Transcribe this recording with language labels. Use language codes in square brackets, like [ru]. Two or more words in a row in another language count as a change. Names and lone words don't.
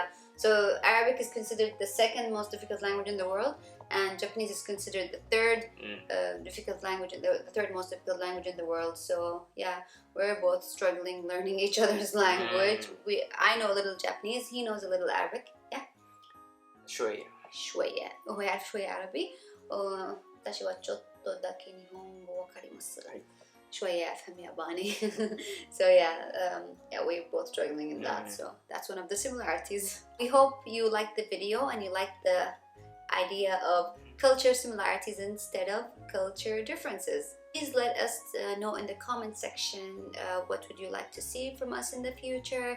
[en] So Arabic is considered the second most difficult language in the world, and Japanese is considered the third difficult language, the third most difficult language in the world. So yeah, we're both struggling learning each other's language. I know a little Japanese, he knows a little Arabic. Yeah. [ar] شوية. هو يعرف شوية عربي. [ja] 私はちょっとだけ日本語わかります。 [ar] شوية أفهم ياباني. [en] So yeah, we're both struggling in that. So that's one of the similarities. We hope you liked the video and you liked the idea of culture similarities instead of culture differences. Please let us know in the comment section what would you like to see from us in the future.